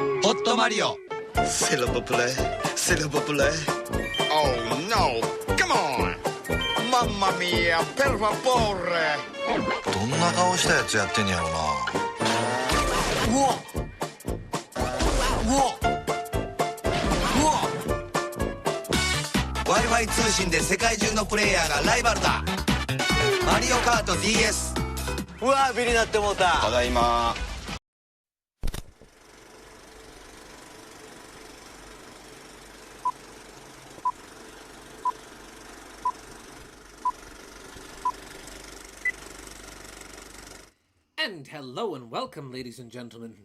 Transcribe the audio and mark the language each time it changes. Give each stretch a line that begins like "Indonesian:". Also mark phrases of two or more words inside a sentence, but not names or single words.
Italian: Otto Mario.
French: C'est le populaire, c'est le populaire.
English: Oh no, come on.
Italian: Mamma mia, per favore.
Japanese: どんな顔したやつやってんやろな。うわうわうわ Wi-Fi 通信で世界中のプレイヤーがライバルだ。マリオカート DS。うわビリなってもうた。ただいま。
English: And hello and welcome, ladies and gentlemen.